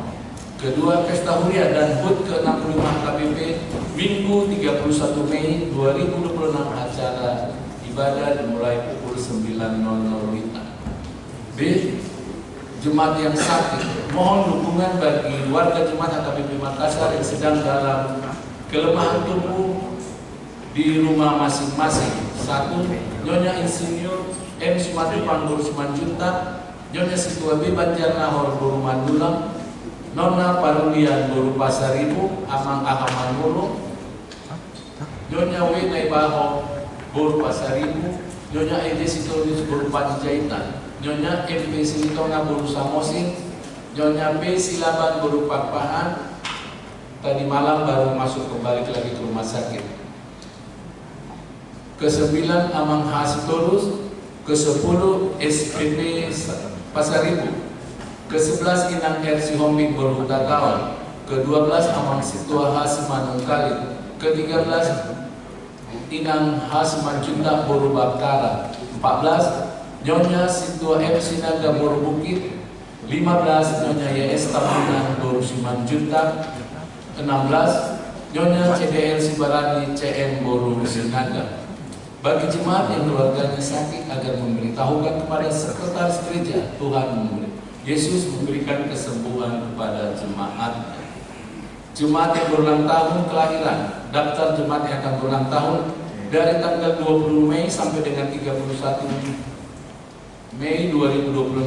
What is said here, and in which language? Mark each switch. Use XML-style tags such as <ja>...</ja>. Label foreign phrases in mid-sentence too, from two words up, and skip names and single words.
<id>Kedua, Pesta Huria dan HUT ke-65 HKBP Minggu 31 Mei 2026, acara ibadah dimulai pukul 9.00 WITA. B. Jemaat yang sakit, mohon dukungan bagi warga jemaat HKBP Makassar yang sedang dalam kelemahan tubuh di rumah masing-masing. 1. Nyonya Insinyur M. Sumatupang Guru Simanjuntak, Nyonya Situa B. Banjarnahor Guru Mandulang, Nona Parulian Guru Pasaribu, Amang Ahamanuru, Nyonya W. Naibaho Guru Pasaribu, Nyonya Ede Sitorus Guru Panjaitan, Nyonya MP Silitonga Guru Samosin, Nyonya P. Silaban Guru Pakpahan. Tadi malam baru masuk kembali lagi ke rumah sakit. Ke-9 Amang Hasitorus, ke-10 SPP Pasaribu, ke-11 Inang R. Sihombing Guru Dagawan, ke-12 Amang Situa Hasimanungkali, ke-13 Inang Hasimanjuntak Guru Bakara, 14 Nyonya Situa M. Sinaga Guru Bukit, 15 Nyonya YS Tamunan Guru Simanjuntak, 16 Nyonya CDL Sibarani CM Guru Sinaga. Bagi jemaat yang keluarganya sakit agar memberitahukan kepada sekretaris gereja, Tuhan Yesus memberikan kesembuhan kepada jemaat. Jemaat yang berulang tahun kelahiran, daftar jemaat yang akan berulang tahun dari tanggal 20 Mei sampai dengan 31 Mei 2026.</id>